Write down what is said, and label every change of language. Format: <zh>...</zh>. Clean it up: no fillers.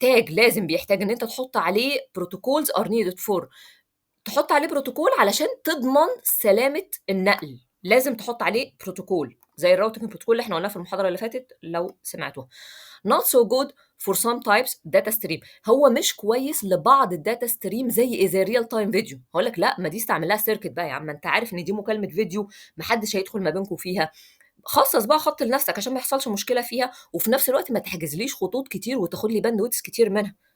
<ar>لازم بيحتاج ان انت تحط عليه</ar> <en>protocols are needed for.</en> <ar>تحط عليه بروتوكول علشان تضمن سلامة النقل، لازم تحط عليه بروتوكول زي الراوتنج بروتوكول اللي احنا قلناه في المحاضرة اللي فاتت لو سمعتوها.</ar> <en>not so good for some types data stream.</en> <ar>هو مش كويس لبعض الداتا ستريم زي ريال تايم فيديو. هقول لك لا، ما دي استعمل لها سيركت بقى يا عم، انت عارف ان دي مكالمة فيديو محدش هيدخل ما بينكم فيها، خصص بقى خط لنفسك عشان ما يحصلش مشكله فيها، وفي نفس الوقت ما تحجزليش خطوط كتير وتاخد لي باندويتس كتير منها.</ar>